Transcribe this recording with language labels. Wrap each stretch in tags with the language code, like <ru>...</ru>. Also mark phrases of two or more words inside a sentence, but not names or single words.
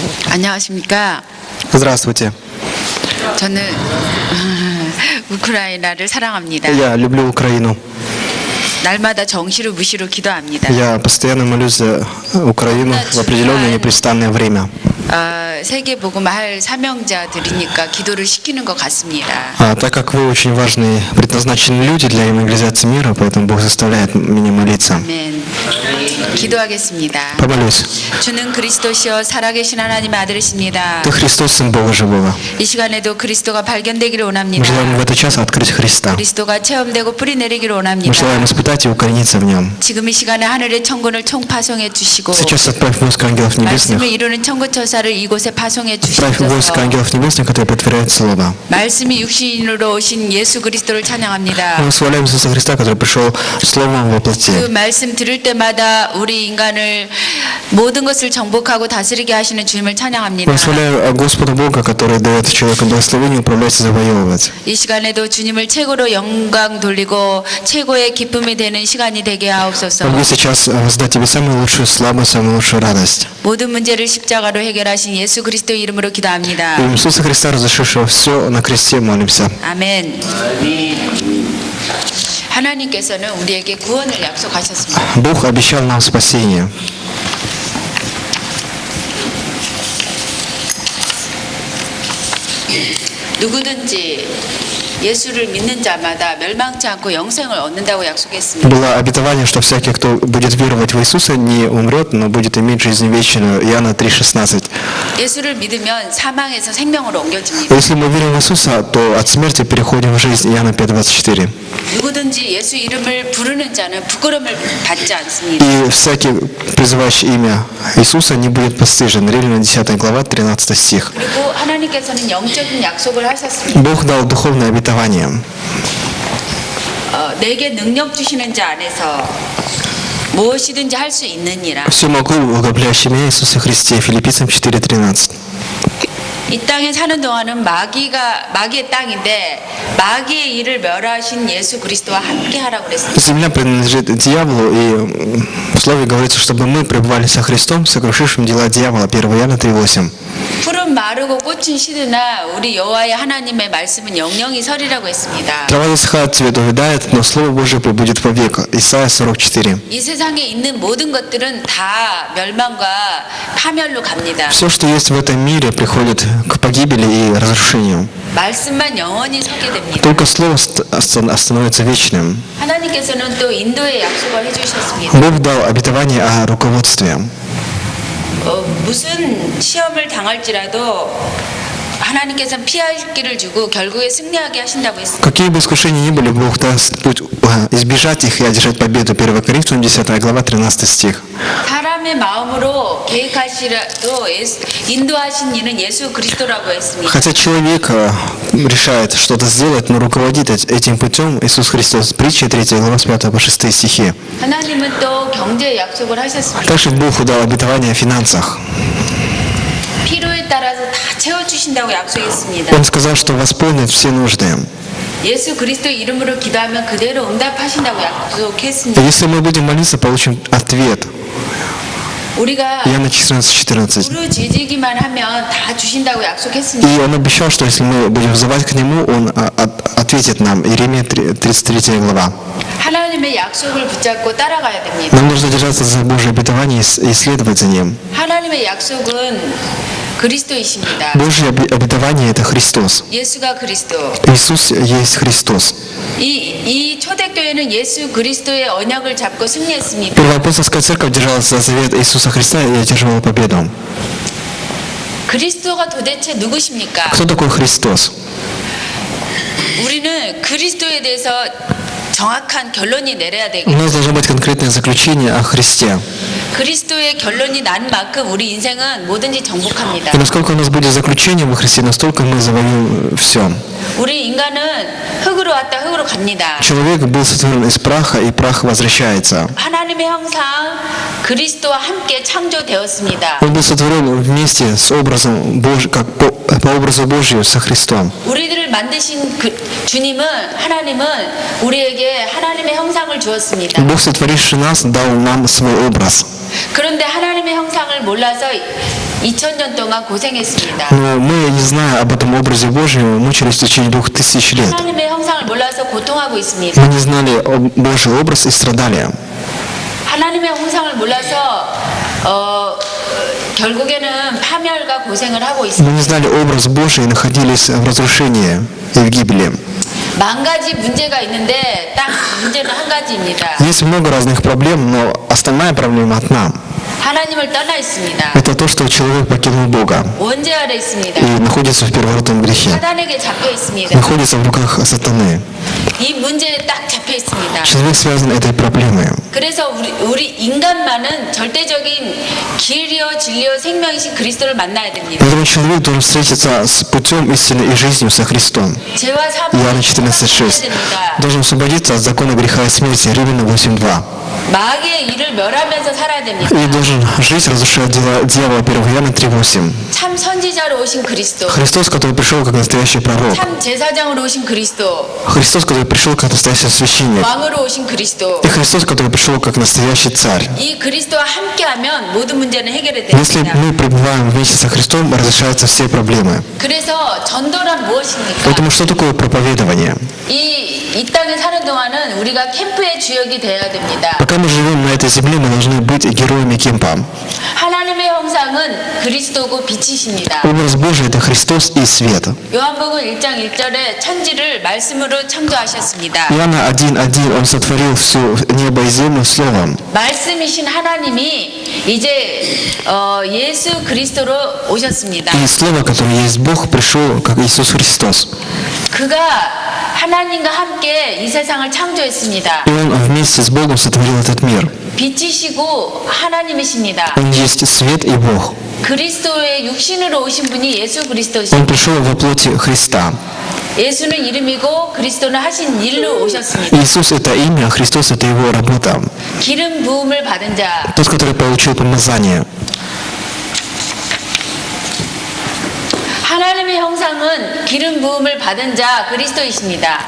<ko>안녕하십니까?</ko> <ru>Здравствуйте.</ru> <ko>저는 우크라이나를 사랑합니다.</ko> <ru>Я люблю Украину.</ru> <ko>날마다 정시로 무시로 기도합니다.</ko> <ru>Я постоянно молюсь за Украину в определенное непрестанное время.</ru> <ko>세계 복음할 사명자들이니까 기도를 시키는 것 같습니다.</ko> <ru>Так как вы очень важные, предназначенные люди для евангелизации мира, поэтому Бог заставляет меня молиться.</ru> <ko>아멘. 기도하겠습니다.</ko> <ru>Помолюсь.</ru> <ko>주는 그리스도시여 살아계신 하나님의 아들이십니다.</ko> <ru>Ты Христос, Сын Бога Живого.</ru> <ko>이 시간에도 그리스도가 발견되기를</ko> <ru>Мы</ru> <ko>원합니다.</ko> <ru>желаем в этот час открыть Христа.</ru> <ko>그리스도가 체험되고 뿌리 내리기를</ko> <ru>Мы</ru> <ko>원합니다.</ko> <ru>желаем испытать и укорениться в Нем.</ru> <ko>지금 이 시간에 하늘의 천군을 총파송해 주시고</ko> <ru>Сейчас отправь войско ангелов</ru> <ko>말씀을</ko> <ru>небесных.</ru> <ko>이루는 천군처사를 이곳에 파송해</ko> <ru>Отправь</ru> <ko>주시옵소서.</ko> <ru>войско ангелов небесных, которые подтверждают Слово.</ru> <ko>말씀이 육신으로 오신 예수 그리스도를 찬양합니다.</ko> <ru>Мы восхваляем Иисуса Христа, который пришел Словом во плоти.</ru> <ko>그 말씀 들을 때마다 우리 인간을 모든 것을 정복하고 다스리게 하시는 주님을 찬양합니다.</ko> <ru>Мы восхваляем Господа Бога, который дает человеку благословение управлять и завоевывать.</ru> <ko>이 시간에도 주님을 최고로 영광 돌리고 최고의 기쁨이 되는 시간이 되게 하옵소서.</ko> <ru>Могу сейчас воздать Тебе самую лучшую славу, самую лучшую радость.</ru> <ko>모든 문제를 십자가로 해결하신 예수 그리스도 이름으로 기도합니다.</ko> <ru>В Иисуса Христа, разрешившего все на кресте, молимся.</ru> <ko>아멘. 하나님께서는 우리에게 구원을 약속하셨습니다.</ko> <ru>Бог обещал нам спасение.</ru> <ko>누구든지 예수를 믿는 자마다 멸망치 않고 영생을 얻는다고 약속했습니다.</ko> <ru>Было обетование, что всякий, кто будет веровать в Иисуса, не умрет, но будет иметь жизнь вечную. Иоанна 3,16.</ru> <ko>예수를 믿으면 사망에서 생명으로 옮겨집니다.</ko> <ru>Если мы верим в Иисуса, то от смерти переходим в жизнь. Иоанна 5,24.</ru> <ko>누구든지 예수 이름을 부르는 자는 부끄러움을 받지 않습니다.</ko> <ru>И всякий, призывающий имя Иисуса, не будет постыжен. Римлянам 10 глава, 13 стих.</ru> <ko>그리고 하나님께서는 영적인 약속을 하셨습니다.</ko> <ru>Бог дал духовное обетование.</ru> <ko>내게 능력 주시는 자 안에서 무엇이든지 할 수 있느니라.</ko> <ru>Все могу в укрепляющем меня Иисусе Христе. Филиппийцам 4,13.</ru> <ko>이 땅에 사는 동안은 마귀의 땅인데 마귀의 일을 멸하신 예수 그리스도와 함께 하라고 그랬습니다.</ko> <ru>Земля принадлежит дьяволу, и в слове говорится, чтобы мы пребывали со Христом, сокрушившим дела дьявола. 1 Иоанна 3,8.</ru> <ko>풀은 마르고 꽃은 시드나 우리 여호와의 하나님의 말씀은 영영이 서리라고 했습니다.</ko> <ru>Трава засыхает, цвет увядает, но Слово Божие пребудет вовек. Исайя 44.</ru> <ko>이 세상에 있는 모든 것들은 다 멸망과 파멸로 갑니다.</ko> <ru>Все, что есть в этом мире, приходит к погибели и разрушению.</ru> <ko>말씀만 영원히 서게 됩니다.</ko> <ru>Только Слово становится вечным.</ru> <ko>하나님께서는 또 인도의 약속을 해주셨습니다.</ko> <ru>Бог дал обетование о руководстве.</ru> <ko>무슨 시험을 당할지라도 하나님께서는 피할 길을 주고 결국에 승리하게 하신다고 했습니다.</ko> <ru>Какие бы искушения ни были, Бог даст путь избежать их и одержать победу. 1 Коринфянам 10 глава, 13 стих.</ru> <ko>사람의 마음으로 계획하시라도 인도하신 이는 예수 그리스도라고 했습니다.</ko> <ru>Хотя человек решает что-то сделать, но руководит этим путем Иисус Христос. Притча 3 глава с 5 по 6 стихи.</ru> <ko>하나님은 또 경제 약속을 하셨습니다.</ko> <ru>Также Бог дал обетование о финансах.</ru> <ko>필요에 따라서 다 채워주신다고 약속했습니다.</ko> <ru>Он сказал, что восполнит все нужды.</ru> <ko>예수 그리스도 이름으로 기도하면 그대로 응답하신다고 약속했습니다.</ko> <ru>Если мы будем молиться, получим ответ.</ru> <ko>우리가</ko> <ru>Иоанна 14:14.</ru> <ko>부르짖기만 하면 다 주신다고 약속했습니다.</ko> <ru>И он обещал, что если мы будем взывать к Нему, Он ответит нам. Иеремия 33 глава.</ru> <ko>하나님의 약속을 붙잡고 따라가야 됩니다.</ko> <ru>Нам нужно держаться за Божье обетование и следовать за ним.</ru> <ko>하나님의 약속은 그리스도이십니다.</ko> <ru>Божье обетование – это Христос.</ru> <ko>예수가 그리스도.</ko> <ru>Иисус есть Христос.</ru> <ko>이 초대교회는 예수 그리스도의 언약을 잡고 승리했습니다.</ko> <ru>Первоапостольская церковь держалась за завет Иисуса Христа и одерживала победу.</ru> <ko>그리스도가 도대체 누구십니까?</ko> <ru>Кто такой Христос?</ru> <ko>우리는 그리스도에 대해서 정확한 결론이 내려야</ko> <ru>У</ru> <ko>되겠죠.</ko> <ru>нас должно быть конкретное заключение о Христе.</ru> <ko>그리스도의 결론이 난 만큼 우리 인생은 뭐든지 정복합니다.</ko> <ru>И насколько у нас будет заключение во Христе, настолько мы завоюем все.</ru> <ko>우리 인간은 흙으로 왔다 흙으로 갑니다.</ko> <ru>Человек был сотворен из праха, и прах возвращается.</ru> <ko>하나님의 형상 그리스도와 함께 창조되었습니다.</ko> <ru>Он был сотворен вместе с образом Божьим, как по образу Божию со Христом.</ru> <ko>우리들을 만드신 주님은 하나님은 우리에게 하나님의 형상을 주었습니다.</ko> <ru>Бог, сотворивший нас, дал нам свой образ.</ru> <ko>그런데 하나님의 형상을 몰라서 2000년 동안 고생했습니다.</ko> <ru>Но мы, не зная об этом образе Божьем, мучились в течение 2000 лет.</ru> <ko>하나님의 형상을 몰라서 고통하고 있습니다.</ko> <ru>Мы не знали Божий образ и страдали.</ru> <ko>하나님의 형상을 몰라서 결국에는 파멸과 고생을 하고</ko> <ru>Мы</ru> <ko>있습니다.</ko> <ru>не знали образ Божий и находились в разрушении и в гибели.</ru> <ko>만 가지 문제가 있는데 딱 문제는 한 가지입니다.</ko> <ru>Есть много разных проблем, но основная проблема одна.</ru> <ko>하나님을 떠나 있습니다.</ko> <ru>Это то, что человек покинул Бога</ru> <ko>원죄 아래 있습니다.</ko> <ru>и находится в первородном грехе.</ru> <ko>사단에게 잡혀 있습니다.</ko> <ru>Находится в руках сатаны.</ru> <ko>이 문제에 딱 잡혀 있습니다.</ko> <ru>Человек связан этой проблемой.</ru> <ko>그래서 우리 인간만은 절대적인 길이요 진리요 생명이신 그리스도를 만나야 됩니다.</ko> <ru>Поэтому человек должен встретиться с путем истины и жизнью со Христом.</ru> <ko>죄와 사망을</ko> <ru>Иоанна 14:6.</ru> <ko>됩니다.</ko> <ru>Должен освободиться от закона греха и смерти. Римляна 8:2.</ru> <ko>마귀의 일을 멸하면서 살아야 됩니다.</ko> <ru>И должен жить, разрушая дела дьявола. 1 Иоанна 3:8.</ru> <ko>참 선지자로 오신 그리스도,</ko> <ru>Христос, который пришел как настоящий пророк.</ru> <ko>참 제사장으로 오신 그리스도,</ko> <ru>Христос, который пришел как настоящий священник.</ru> <ko>왕으로 오신 그리스도.</ko> <ru>И Христос, который пришел как настоящий царь.</ru> <ko>이 그리스도와 함께하면 모든 문제는 해결이</ko> <ru>Если</ru> <ko>됩니다.</ko> <ru>мы пребываем вместе со Христом, разрешаются все проблемы.</ru> <ko>그래서 전도란 무엇입니까?</ko> <ru>Поэтому что такое проповедование?</ru> <ko>이 땅에 사는 동안은 우리가 캠프의 주역이 되어야 됩니다.</ko> <ru>Пока мы живем на этой земле, мы должны быть героями кемпа.</ru> <ko>하나님의 형상은 그리스도고 빛이십니다.</ko> <ru>Образ Божий – это Христос и свет.</ru> <ko>요한복음 1장 1절에 천지를 말씀으로 창조하셨습니다.</ko> <ru>Иоанна 1:1 Он сотворил все небо и землю словом.</ru> <ko>말씀이신 하나님이 이제 예수 그리스도로 오셨습니다.</ko> <ru>И Слово, которое есть Бог, пришел как Иисус Христос.</ru> <ko>그가 하나님과 함께 이 세상을 창조했습니다.</ko> <ru>И Он вместе с Богом сотворил этот мир.</ru> <ko>빛이시고 하나님이십니다.</ko> <ru>Он есть свет и Бог.</ru> <ko>그리스도의 육신으로 오신 분이 예수</ko> <ru>Он</ru> <ko>그리스도십니다.</ko> <ru>пришел во плоти Христа.</ru> <ko>예수는 이름이고 그리스도는 하신 일로 오셨습니다.</ko> <ru>Иисус – это имя, а Христос – это Его работа.</ru> <ko>기름 부음을 받은 자,</ko> <ru>Тот, который получил помазание.</ru> <ko>하나님의 형상은 기름 부음을 받은 자 그리스도이십니다.</ko>